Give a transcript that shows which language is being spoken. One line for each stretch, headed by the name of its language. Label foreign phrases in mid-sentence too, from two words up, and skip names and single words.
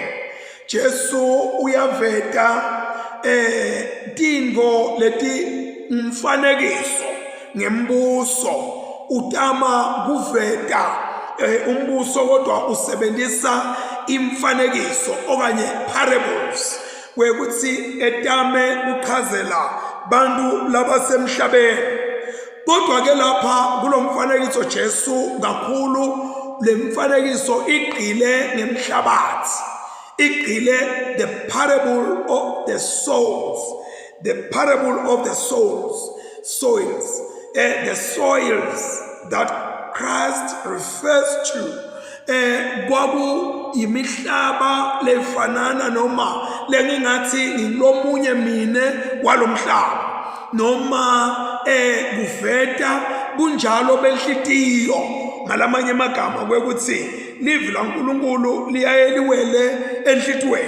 Swati: Jesu uyaveta tindvo leti umfanekiso ngembuso, utama kuveta umbuso kodwa usebenzisa imfanekiso okanye parables, wekuthi etame kuchazela bantu labasemhlabeni. Kodwa ke lapha kulomfanekiso Jesu kakhulu lemfanekiso igqile ngemhlabathi, igqile
English: the parable of the souls, the parable of the soils, the soils that Christ refers to.
Swati: Kwabu imihlaba lefanana noma lengingathi ngilomunye mine walomhlaba, noma kuveta kunjalo benhlitiyo, ngalamanye amagama kwekuthi livi laNkulunkulu liyayeliwele enhlitweni.